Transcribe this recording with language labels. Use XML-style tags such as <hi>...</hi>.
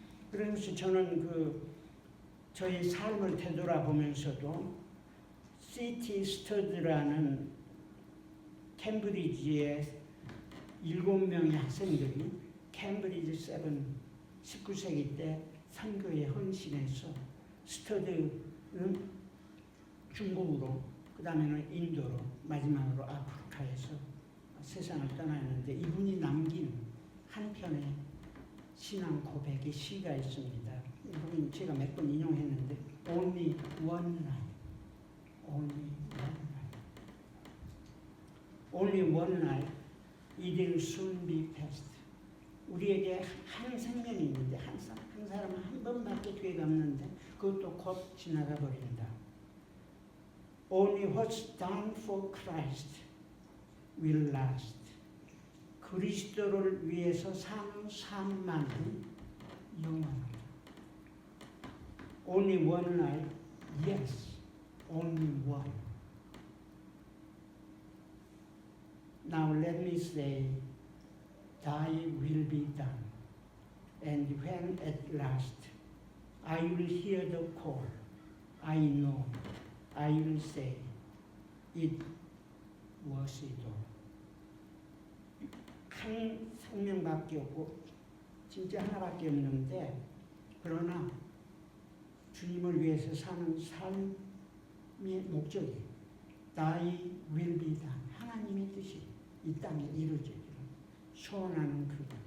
<ko>그러면서 저는 저의 삶을 되돌아보면서도 시티 스터드라는 캠브리지의 7명의 학생들이 캠브리지 7 19세기 때 선교에 헌신해서 스터드는 중국으로 그 다음에는 인도로 마지막으로 아프리카에서 세상을 떠나는데 이분이 남긴 한 편의 신앙 고백의 시가 있습니다. 이분 제가 몇 번 인용했는데</ko> <en>Only one life, only one life, only one life, it will soon be past.</en> <ko>우리에게 한 생명이 있는데 한 사람은 한 번밖에 기회가 없는데 그것도 곧 지나가 버린다.</ko> <en>Only what's done for Christ will last.</en> <ko>그리스도를 위해서 사는 삶만이 영원하다.</ko> <en>Only one life? Yes, only one. Now let me say, thy will be done. And when at last I will hear the call, I know, I will say, it was it all.</en> <ko>한 생명밖에 없고 진짜 하나밖에 없는데, 그러나 주님을 위해서 사는 삶의 목적이</ko> <en>Thy will be done.</en> <ko>하나님의 뜻이 이 땅에 이루어지기를 소원하는 그분.</ko>